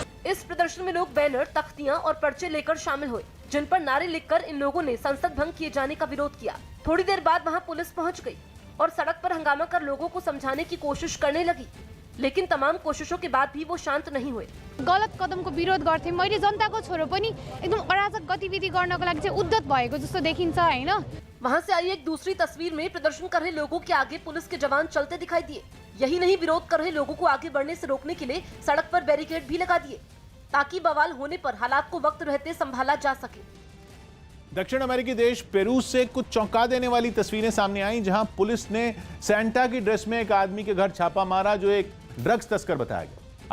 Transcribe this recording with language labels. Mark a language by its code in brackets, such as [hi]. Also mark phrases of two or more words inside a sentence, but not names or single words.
[hi] इस प्रदर्शन में लोग बैनर, तख्तियां और पर्चे लेकर शामिल हुए, जिन पर नारे लिखकर इन लोगों ने संसद भंग किए जाने का विरोध किया। थोड़ी देर बाद वहां पुलिस पहुंच गई और सड़क पर हंगामा कर लोगों को समझाने की कोशिश करने लगी, लेकिन तमाम कोशिशों के बाद भी वो शांत नहीं हुए। [ne] गलत कदमको विरोध गर्थे। मैले जनताको छोरो पनि एकदम अराजक गतिविधि गर्नको लागि चाहिँ उद्यत भएको जस्तो देखिन्छ हैन। [hi] वहां से आई एक दूसरी तस्वीर में प्रदर्शन कर रहे लोगों के आगे पुलिस के जवान चलते दिखाई दिए। यही नहीं, विरोध कर रहे लोगों को आगे बढ़ने से रोकने के लिए सड़क पर बैरिकेड भी लगा दिए, ताकि बवाल होने पर हालात को वक्त रहते संभाला जा सके। दक्षिण अमेरिकी देश पेरू से कुछ चौंका देने वाली तस्वीरें सामने आई, जहां पुलिस ने सैंटा की ड्रेस में एक आदमी के घर छापा मारा, जो एक ड्रग्स तस्कर बताया गया।